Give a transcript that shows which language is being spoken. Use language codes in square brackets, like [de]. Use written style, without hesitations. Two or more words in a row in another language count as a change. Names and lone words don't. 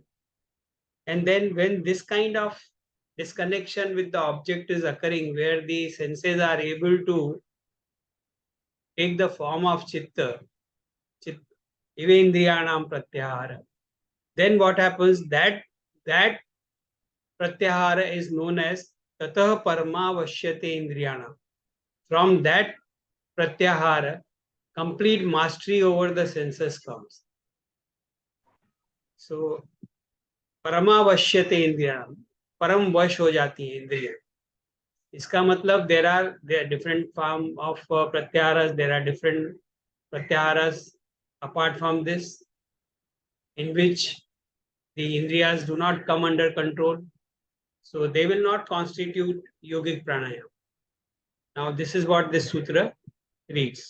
[en] And then when this kind of disconnection with the object is occurring, where the senses are able to take the form of chitta, [sa] इवेन्द्रियाणाम् प्रत्याहार, [en] then what happens, that pratyahara is known as [sa] ततः परमावश्यते इन्द्रियाणा. [en] From that pratyahara, complete mastery over the senses comes. [hi] So [sa] परमावश्यते इंद्रिया, [hi] परम वश हो जाती है इंद्रिया. इसका मतलब [en] there are different form of pratyaharas, there are different pratyaharas apart from this in which the indriyas do not come under control, so they will not constitute yogic pranayama. Now this is what this sutra reads.